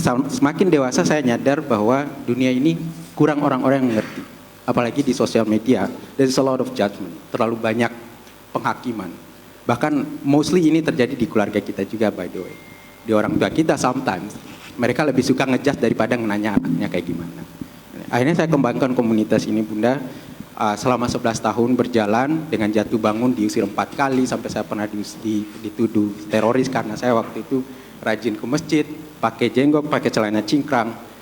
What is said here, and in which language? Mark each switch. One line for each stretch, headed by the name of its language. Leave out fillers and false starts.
Indonesian: Semakin dewasa saya nyadar bahwa dunia ini kurang orang-orang yang mengerti. Apalagi di sosial media,
English: there's a lot of judgment.
Indonesian: Terlalu banyak penghakiman. Bahkan mostly ini terjadi di keluarga kita juga
English: by the way.
Indonesian: Di orang tua kita sometimes mereka lebih suka ngejudge daripada nanya anaknya kayak gimana. Akhirnya saya kembangkan komunitas ini Bunda. Selama 11 tahun berjalan dengan jatuh bangun diusir 4 kali sampai saya pernah dituduh teroris karena saya waktu itu rajin ke masjid, pakai jenggot, pakai celana cingkrang.